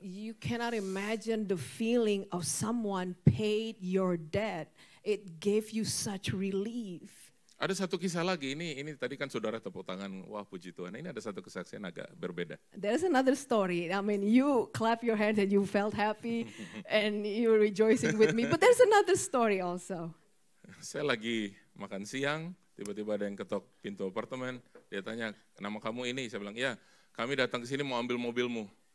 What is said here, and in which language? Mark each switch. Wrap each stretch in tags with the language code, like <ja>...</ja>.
<en>You cannot imagine the feeling of someone paid your debt. It gave you such relief.</en> <id>Ada satu kisah lagi, ini tadi kan saudara tepuk tangan, wah puji Tuhan. Ini ada satu kesaksian agak berbeda.</id> <en>There's another story. I mean, you clap your hands and you felt happy and you were rejoicing with me. But there's another story also.</en> <id>Saya lagi makan siang, tiba-tiba ada yang ketok pintu apartemen. Dia tanya, nama kamu ini? Saya bilang, ya kami datang ke sini mau ambil mobilmu.</id>